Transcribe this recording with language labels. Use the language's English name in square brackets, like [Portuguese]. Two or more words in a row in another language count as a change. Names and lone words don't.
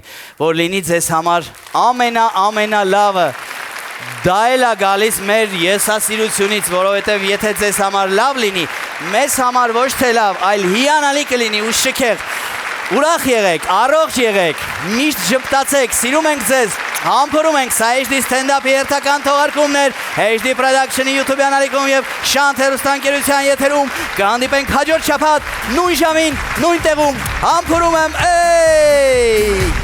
[Armenian] որ լինի ձեզ համար ամենալավը Դա էլ է գալիս մեր եսասիրությունից, որովհետև եթե ձեզ համար լավ լինի, մեզ համար ոչ թե լավ, այլ հիանալի կլինի ու շքեղ։ Ուրախ եղեք, առողջ եղեք, միշտ ժպտացեք, սիրում ենք ձեզ, համբուրում ենք, սա HD stand-up-ի հերթական թողարկումներ, HD Production-ի YouTube յանալիքում և Շանթ հեռուստաընկերության եթերում, կհանդիպենք հաջորդ շաբաթ, նույն ժամին, նույն տեղում, համբուրում եմ,